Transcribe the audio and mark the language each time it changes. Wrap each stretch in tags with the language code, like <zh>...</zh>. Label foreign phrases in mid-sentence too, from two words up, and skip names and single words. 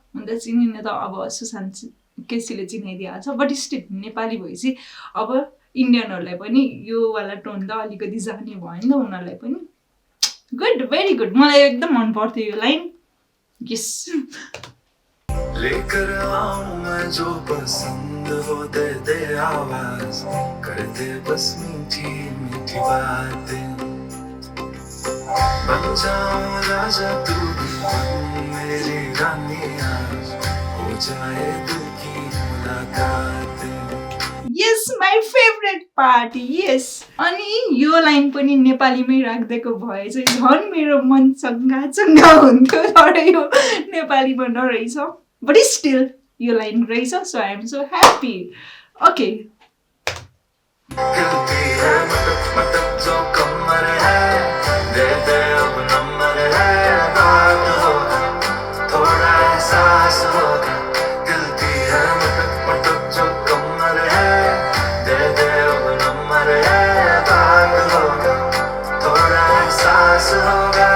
<ne>अन्त चिनिने त अब सुशान्त केसीले चिनाइदिएको छ।</ne> <en>But still</en> <ne>नेपाली भएपछि अब इन्डियनहरूलाई पनि यो वाला टोन त अलिकति जाने भयो नि त उनीहरूलाई पनि।</ne> <en>Good, very good.</en> <ne>मलाई एकदम मन पर्थ्यो यो लाइन। यस</ne> <hi>लेकर आऊं मैं जो पसंद हो, दे दे आवाज, कर दे बस मीठी मीठी बातें। बन जाऊं राजा तू भी मेरी रानी, आज हो जाए दिल की मुलाकातें।</hi> <en>Yes, my favourite part.</en> <ne>यस अनि यो लाइन पनि नेपालीमै राखिदिएको भए चाहिँ झन् मेरो मन चङ्गा चङ्गा हुन्थ्यो। तर यो नेपालीमा नरहेछ।</ne> <en>But still</en> <ne>यो लाइन रहेछ।</ne> <en>So I am so happy. OK</en> <hi>जो कमर है दे दे अब नंबर है, बात होगा थोड़ा एहसास होगा। दिल की है मटक मटक जो कमर है, दे दे अब नंबर है, बात होगा थोड़ा एहसास होगा।</hi>